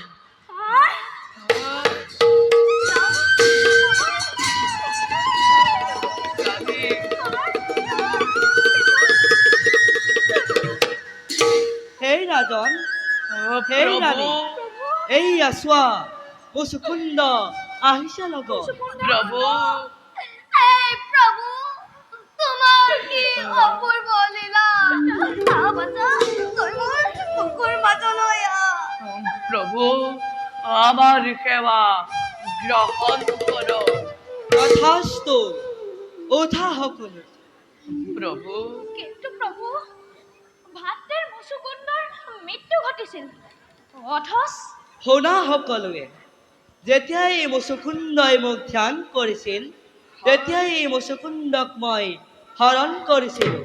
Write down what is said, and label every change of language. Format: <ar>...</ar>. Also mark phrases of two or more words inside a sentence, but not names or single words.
<as>হেই ৰাজন হেই ৰাণী এইয়া চোৱা মুচুকুন্দ আহিছে লগত প্ৰভু এই প্ৰভু তোমাৰ কি অপূৰ্ব লীলা বাচা তই মোৰ বুকুৰ মাজলৈ আহ প্ৰভু আমার সেবা গ্রহণ করো। তথাস্তু ওঠা সকলো। প্রভু কিন্তু প্ৰভু ভাতৃৰ মুচুকুন্দৰ মৃত্যু ঘটিছিল অথচ শুনা সকলোৱে, যেতিয়াই এই মুচুকুন্দই মোক ধ্যান কৰিছিল তেতিয়াই এই মুচুকুন্দক মই হৰণ কৰিছিলোঁ।</as>